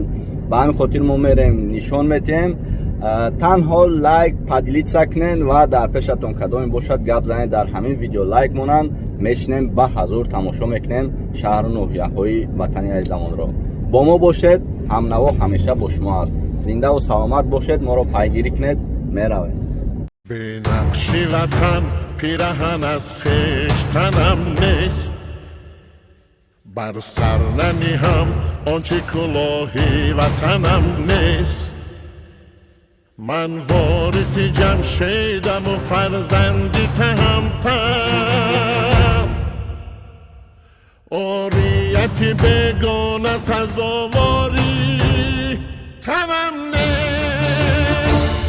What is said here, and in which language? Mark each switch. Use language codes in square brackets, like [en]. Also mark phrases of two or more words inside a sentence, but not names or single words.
[tg] Ба ҳамин хотир мо мерем, нишон метиҳем. Танҳо лайк, поделитса кунед ва дар пешатон кадоме бошад гап занед, дар ҳамин видео лайк монанд. Мешинем ба ҳазур тамошо мекунем шаҳру ноҳияҳои ватани азизамонро. бо мо бошед. Ҳамнаво ҳамеша бо шумо аст. Зиндаву саломат бошед. моро пайгирӣ кунед. меравем. [fa] بنقشی وطن پیرهن از خشتنم نیست، بر سر ننهم آنچه کلاهی وطنم نیست. من وارث جمشیدم و فرزندی تهمتن، عاریتی بگانه سزاواری تنم نیست.